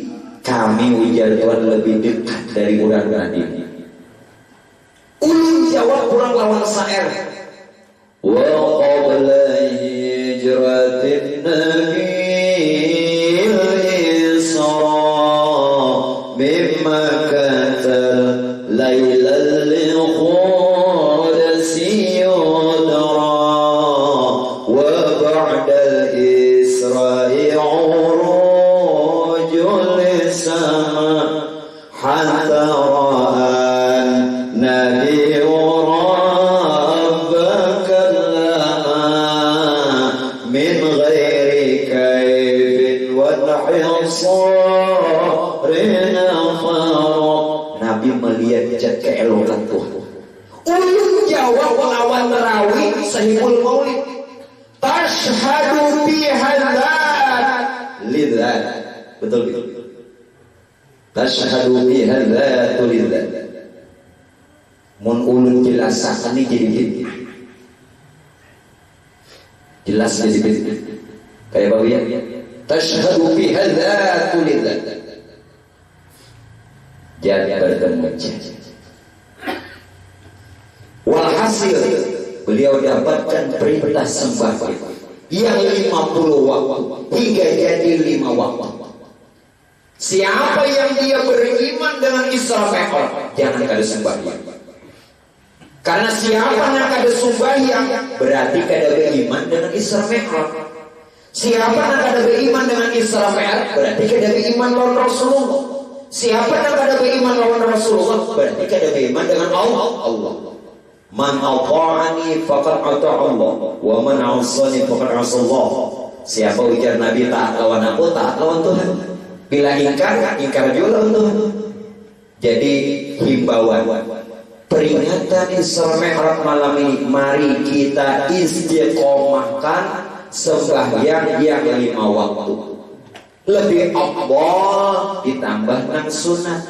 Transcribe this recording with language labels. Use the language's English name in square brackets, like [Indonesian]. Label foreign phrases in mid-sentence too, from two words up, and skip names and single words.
[Banjar] Kami ujar Tuhan lebih dekat dari urat nadi. Ulun jawab kurang lawan sa'ir. [Arabic] وقبل هجرة النبي الإسرا من مكة ليلا لقدس يدرى وبعد الإسراء عروج للسما حتى رأى النبي ربك من غير كيف وحصار فرق. [Banjar] Nabi melihat keelokan Tuhan. Ulun jawab lawan terawih [Arabic] صاحب المولد. تشهد بهذه اللذة. [Banjar] Betul betul. [Arabic] تشهد بهذه اللذة. [Banjar] Mun ulun jelasakan ini jadi gitu. Jelas jadi gitu. Kayak apa ya? [Arabic] تشهد بهذه اللذة. [Banjar] Jadi bertemu. Walhasil beliau dapatkan perintah sembahyang yang 50 waktu hingga jadi 5 waktu. Siapa yang dia beriman dengan Isra Mi'raj, jangan kada sembahyang. Karena siapa yang kada sembahyang berarti kada beriman dengan Isra Mi'raj. Siapa yang kada beriman dengan Isra Mi'raj berarti kada beriman lawan Rasulullah. Siapa yang kada beriman lawan Rasulullah berarti kada beriman dengan Allah. [Arabic] من أطاعني فقد أطاع الله ومن عصاني فقد عصى الله. [Banjar] Siapa ujar Nabi taat lawan aku, taat lawan Tuhan. Bila ingkar juga lawan Tuhan. Jadi himbauan peringatan Isra Mi'raj malam ini, mari kita istiqomahkan sembahyang yang 5 waktu. Lebih afdal ditambah nang sunat.